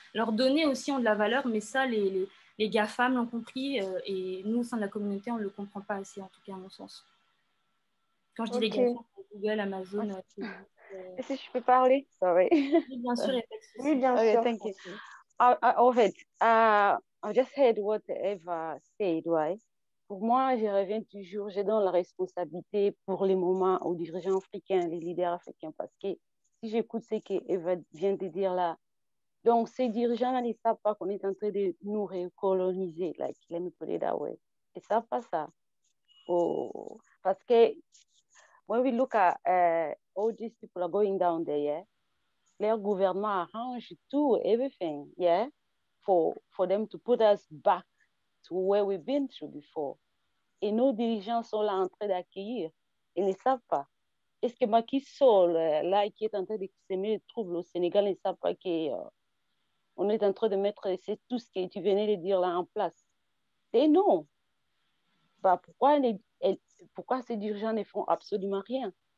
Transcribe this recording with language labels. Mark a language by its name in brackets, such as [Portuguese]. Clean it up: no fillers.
[French] Leurs données aussi ont de la valeur, mais ça, les GAFAM l'ont compris, et nous, au sein de la communauté, on ne le comprend pas assez, en tout cas, à mon sens. Quand je dis les GAFAM, Google, Amazon... Si je peux parler, sorry. Oui, bien sûr, il n'y a pas de souci. Oui, bien [English] Okay, [French] sûr. [English] thank you. Of it, I just heard what Eva said, right? [French] Pour moi, je reviens toujours, je donne la responsabilité pour les moments aux dirigeants africains, les leaders africains, parce que si j'écoute ce que Eva vient de dire là, donc ces dirigeants-là ne savent pas qu'on est en train de nous recoloniser, [English] like, let me put it that way. [French] Ils ne savent pas ça. Parce que [English] when we look at all these people are going down there, yeah, their [French] gouvernement arrange tout, [English] everything, yeah, for them to put us back to where we've been through before. [French] Et nos dirigeants sont là en train d'accueillir. Ils ne savent pas. Est-ce que Macky Sall, là, qui est en train de s'aimer les troubles au Sénégal, ne savent pas qu'on est en train de mettre tout ce que tu venais de dire là en place? Et non. Bah, pourquoi ces dirigeants ne font absolument rien?